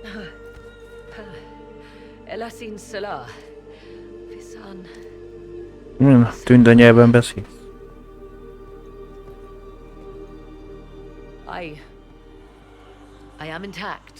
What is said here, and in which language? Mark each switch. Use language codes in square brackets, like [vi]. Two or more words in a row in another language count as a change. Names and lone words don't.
[hu] Elasin Salah. Fisan. Tündanyelven beszél. [en] I am intact.